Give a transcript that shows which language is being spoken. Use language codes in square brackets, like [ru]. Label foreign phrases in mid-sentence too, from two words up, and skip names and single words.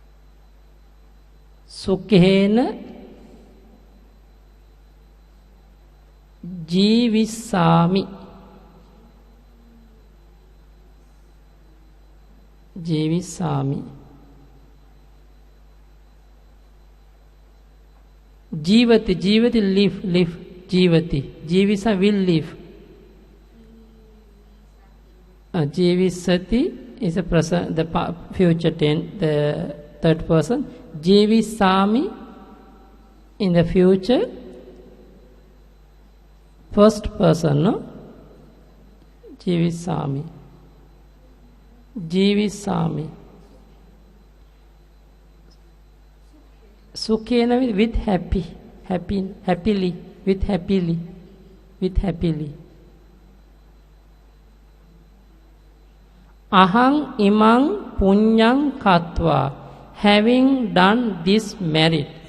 [pi] sukhena ජීවිස්සාමි ජීවිස්සාමි ජීවති ජීවති live ජීවති ජීවිසා [en] will live ජීවිස්සති is a present the future tense the third person ජීවිස්සාමි in the future first person no [pi] ජීවිස්සාමි ජීවිස්සාමි සුඛේන [en] with happily with happily [pi] ahang imang punyang katva [en] having done this merit